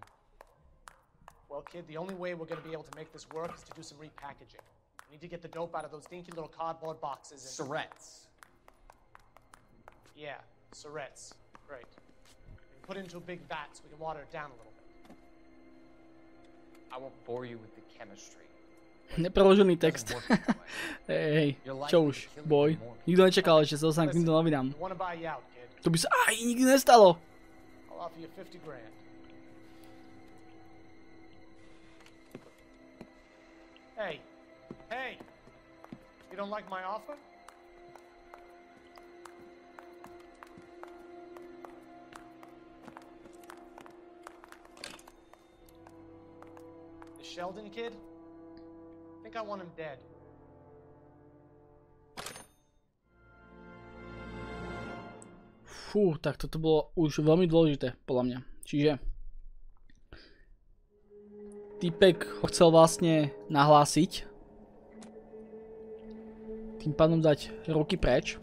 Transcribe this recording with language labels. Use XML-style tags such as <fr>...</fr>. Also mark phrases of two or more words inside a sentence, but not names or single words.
<en>Well, kid, the only way we're going to be able to make this work is to do some repackaging. We need to get the dope out of those dinky little cardboard boxes and... Surrettes. Yeah, surrettes. Great. And put it into a big vat so we can water it down a little bit. I won't bore you with the chemistry.</en> <sk>Nepreložený text. Hej, čo už, boj. Nikto nečakal, že sa dostanem k týmto novinám. To by sa aj nikdy nestalo.</sk> <en>Hey, hey, you don't like my offer? The Sheldon kid? I think I want him dead.</en> <sk>Fú, tak toto bolo už veľmi dôležité, podľa mňa. Čiže týpek ho chcel vlastne nahlásiť. Tým pádom dať ruky preč.</sk>